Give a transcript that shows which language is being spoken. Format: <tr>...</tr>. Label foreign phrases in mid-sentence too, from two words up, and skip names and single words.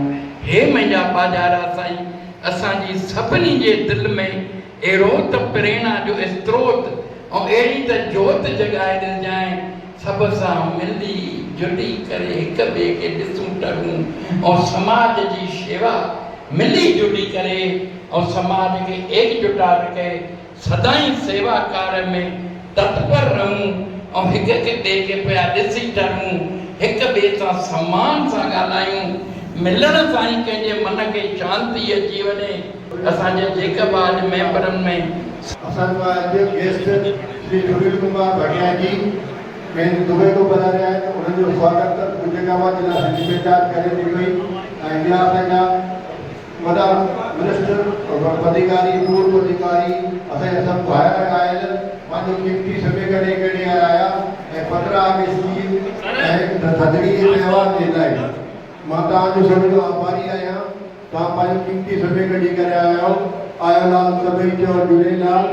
<sd>हे मुंहिंजा बाजारा साईं, असांजी सभिनी जे दिलि में अहिड़ो त प्रेरणा जो स्त्रोत ऐं अहिड़ी त जोत जॻाए ॾिजांइ, सभ सां मिली जुली करे हिक ॿिए खे ॾिसूं टरूं ऐं समाज जी शेवा मिली जुली करे ऐं समाज खे एकजुटा रखे सदाई सेवा कार्य में तत्पर रहूं ऐं हिक ॿिए खे पिया ॾिसी टरूं, हिक ॿिए सां सम्मान सां ॻाल्हायूं। मिलण सां ई कंहिंजे मन खे शांती अची वञे। असांजे जेके बि अॼु मेंबरनि में असांजा अॼु</sd> <hi>गेस्ट श्री सुनील कुमार भटिया जी मेन दुबई को बना रहे हैं, उन्हें जो स्वागत पूजेगावा जिला जिम्मेदार करे दी गई।</hi> <sd>इंडिया असांजा वॾा मिनिस्टर अधिकारी पूर्व अधिकारी असांजा सभु ॿाहिरि आयल पंहिंजो कीमती समय कढी कढी आया ऐं 15 अगस्त जी ऐं थधिड़ी जे त्योहार जे लाइ मां तव्हांजो सभिनी जो आभारी आहियां। तव्हां पंहिंजो कीमती समय कढी करे आया आहियो। आयो लाल सभई चयो झूलेलाल।</sd>